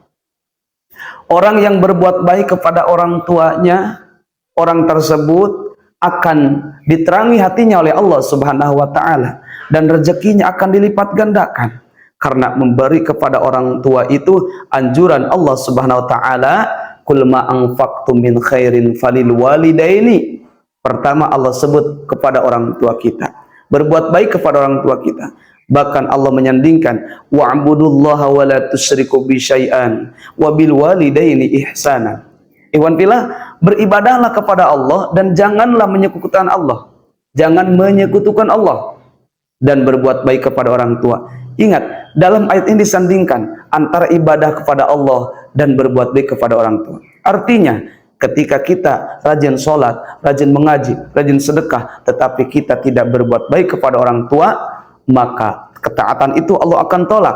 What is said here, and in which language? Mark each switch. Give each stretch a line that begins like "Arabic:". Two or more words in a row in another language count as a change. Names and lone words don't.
Indonesian: Orang yang berbuat baik kepada orang tuanya, orang tersebut akan diterangi hatinya oleh Allah
Arabic: سبحانه وتعالى,
Indonesian: dan rezekinya akan dilipat gandakan. Karena memberi kepada orang tua itu anjuran Allah
Arabic: سبحانه وتعالى, قل ما أنفقتم من خير فللوالدين.
Indonesian: Pertama Allah sebut kepada orang tua kita, berbuat baik kepada orang tua kita. Bahkan Allah menyandingkan,
Arabic: واعبدوا الله ولا تشركوا به شيئا وبالوالدين إحسانا. إخوان في الله,
Indonesian: beribadahlah kepada Allah dan janganlah menyekutukan Allah. Jangan menyekutukan Allah, dan berbuat baik kepada orang tua. Ingat, dalam ayat ini disandingkan antara ibadah kepada Allah dan berbuat baik kepada orang tua. Artinya, ketika kita rajin sholat, rajin mengaji, rajin sedekah, tetapi kita tidak berbuat baik kepada orang tua, maka ketaatan itu Allah akan tolak.